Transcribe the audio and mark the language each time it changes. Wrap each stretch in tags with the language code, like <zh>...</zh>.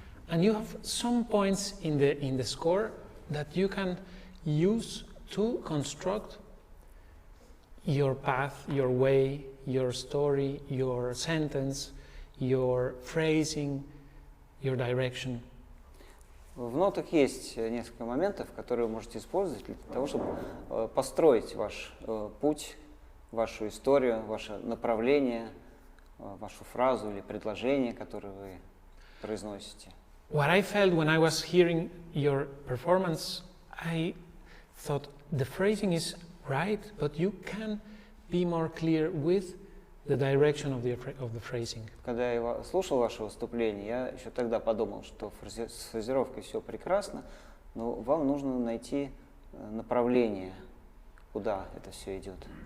<en>And you have some points in the score that you can use to construct your path, your way, your story, your sentence, your phrasing, your direction.</en> <ru>В нотах есть несколько моментов, которые вы можете использовать для того, чтобы построить ваш путь, вашу историю, ваше направление, вашу фразу или предложение, которое вы произносите.</ru> <en>What I felt when I was hearing your performance, I thought the phrasing is right, but you can be more clear with the direction of the phrasing.</en> <ru>Когда я слушал ваше выступление, я еще тогда подумал, что с фразировкой все прекрасно, но вам нужно найти направление, куда это все идет.</ru>